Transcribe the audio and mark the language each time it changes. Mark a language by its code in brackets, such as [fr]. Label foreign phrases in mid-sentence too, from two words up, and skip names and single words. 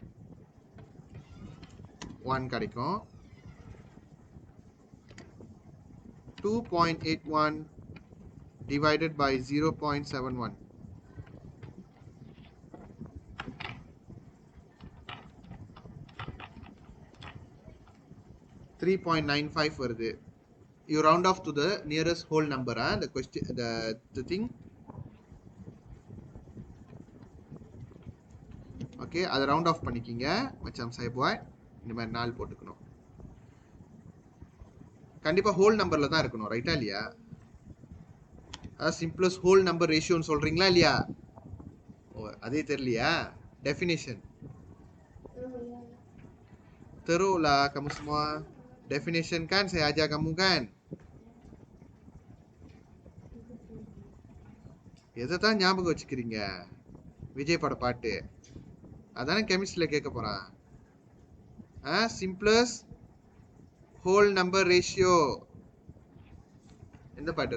[en] 1 கிடைக்கும். 2.81 divided by 0.71. [ta] 3.95 வருது. [en] You round off to the nearest whole number. The question, the thing. [ta] ஓகே, அதை [en] round off [ta] பண்ணிக்கிங்க. மச்சான் சாய் பாய் இந்த மாதிரி 4 போட்டுக்கணும். கண்டிப்பாக [en] whole numberil [ta] தான் இருக்கணும், ரைட்டா இல்லையா? [en] simplest whole number ratio-nnu [ta] சொல்கிறீங்களா இல்லையா? ஓ, அதே தெரியலையா? டெஃபினேஷன் [ms] teruk lah kamu semua. Definition kan saya ajar kamu kan. [ta] எதை தான் ஞாபகம் வச்சுக்கிறீங்க? விஜய் பட பாட்டு அதானே கெமிஸ்ட்ரியில் கேட்க போகிறான். [en] simplest whole number ratio [ta] எந்த பாட்டு?